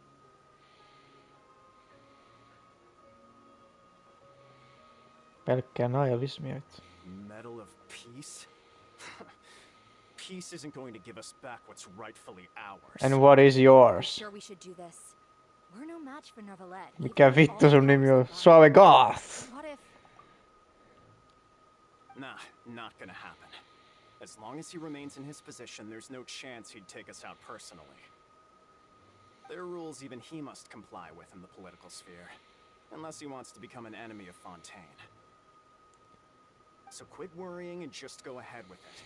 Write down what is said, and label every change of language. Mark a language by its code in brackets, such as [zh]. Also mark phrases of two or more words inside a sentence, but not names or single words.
[fi] Pelkkää naivismia. [en] Medal of Peace? Peace isn't going to give us back what's rightfully ours. And what is yours? Sure we should do this. We're no match for Nervalet. [fi] Mikä vittu sun nimi on? [en] Suave Goth! What if... Nah, not gonna happen. As long as he remains in his position, there's no chance he'd take us out personally. There are rules even he must comply with in the political sphere. Unless he wants to become an enemy of Fontaine. So quit worrying and just go ahead with it.